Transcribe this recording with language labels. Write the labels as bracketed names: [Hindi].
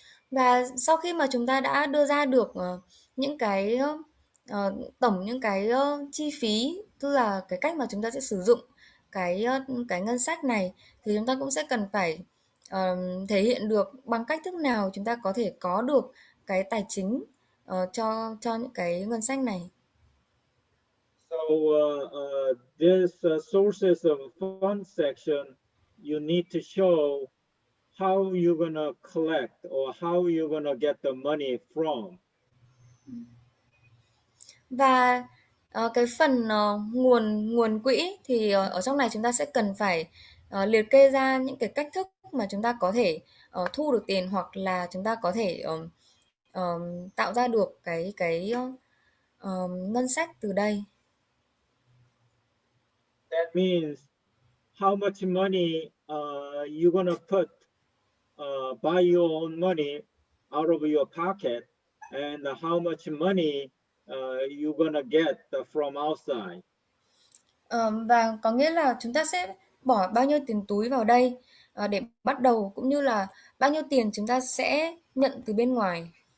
[Vietnamese] Và sau khi mà chúng ta đã đưa ra được những cái tổng những cái chi phí, tức là cái cách mà chúng ta sẽ sử dụng cái ngân sách này, thì chúng ta cũng sẽ cần phải thể hiện được bằng cách thức nào chúng ta có thể có được cái tài chính cho những cái ngân sách này. [English] So this sources of fund section, you need to show how you're gonna collect or how you're gonna get the money from. [Vietnamese] Và cái phần nguồn quỹ thì ở trong này chúng ta sẽ cần phải liệt kê ra những cái cách thức mà chúng ta có thể thu được tiền, hoặc là chúng ta có thể tạo ra được cái ngân sách từ đây. [English] That means how much money you're gonna put by your own money out of your pocket, and how much money you're gonna get from outside. [Vietnamese] Và có nghĩa là chúng ta sẽ bỏ bao nhiêu tiền túi vào đây để bắt đầu, cũng như là bao nhiêu tiền chúng ta sẽ nhận từ bên ngoài.